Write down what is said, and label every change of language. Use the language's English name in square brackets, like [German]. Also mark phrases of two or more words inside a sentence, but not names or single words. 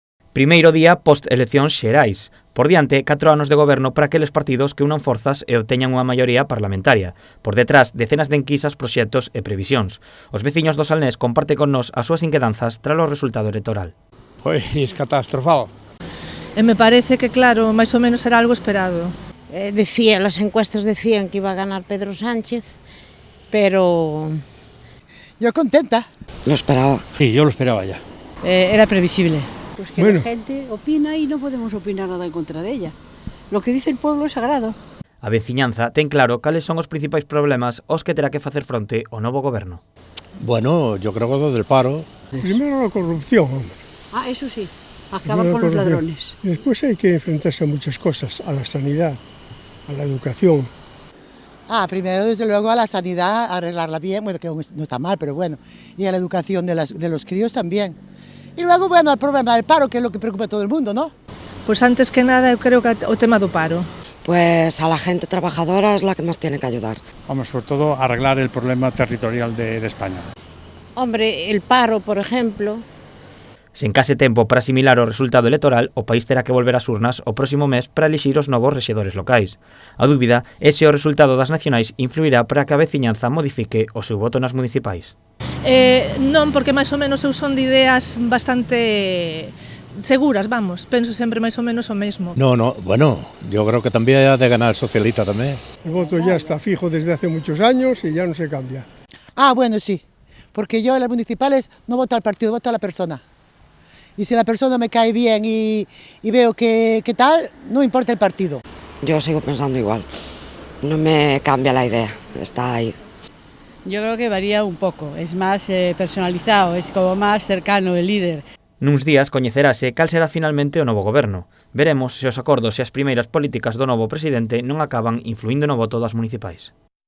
[Galician] Primeiro día post-eleccións xerais. Por diante, 4 anos de goberno para aqueles partidos que unan forzas e obteñan unha maioría parlamentaria. Por detrás, decenas de enquisas, proxectos e previsións. Os veciños do Salnés comparten con nós as súas inquedanzas tras o resultado electoral. Pois catastrofal. [Spanish] Me parece que, claro, [Galician] máis ou menos [Spanish] era algo esperado. Las encuestas decían que iba a ganar Pedro Sánchez, pero yo contenta. Lo esperaba. Sí, yo lo esperaba ya. Era previsible. Pues que la gente opina y no podemos opinar nada en contra de ella. Lo que dice el pueblo es sagrado. A veciñanza ten claro cales son os principais problemas aos que terá que facer fronte o novo goberno. Bueno, yo creo que lo del paro. Primero la corrupción. Ah, eso sí, acabar con los ladrones. Y después hay que enfrentarse a muchas cosas, a la sanidad, a la educación. Primero, desde luego, a la sanidad, arreglarla bien, bueno, que no está mal, pero bueno, y a la educación de los críos también. Y luego, bueno, al problema del paro, que es lo que preocupa a todo el mundo, ¿no? [Galician] Pois antes que nada, eu creo que o tema do paro. [Spanish] Pues a la gente trabajadora es la que más tiene que ayudar. Vamos, sobre todo, a arreglar el problema territorial de España. Hombre, el paro, por ejemplo. [Galician] Sen case tempo para asimilar o resultado electoral, o país terá que volver ás urnas o próximo mes para elixir os novos rexedores locais. A dúbida é se o resultado das nacionais influirá para que a veciñanza modifique o seu voto nas municipais. Non, porque máis ou menos eu son de ideas bastante seguras, vamos. Penso sempre máis ou menos o mesmo. [Spanish] No, bueno, yo creo que también ha de ganar el socialista también. El voto ya está fijo desde hace muchos años y ya no se cambia. Bueno, sí, porque yo en las municipales no voto al partido, voto a la persona. Y si la persona me cae bien y veo que tal, no importa el partido. Yo sigo pensando igual. No me cambia la idea, está ahí. Yo creo que varía un poco, es más personalizado, es como más cercano el líder. [Galician] Nuns días coñecerase cal será finalmente o novo goberno. Veremos se os acordos e as primeiras políticas do novo presidente non acaban influindo no voto das municipais.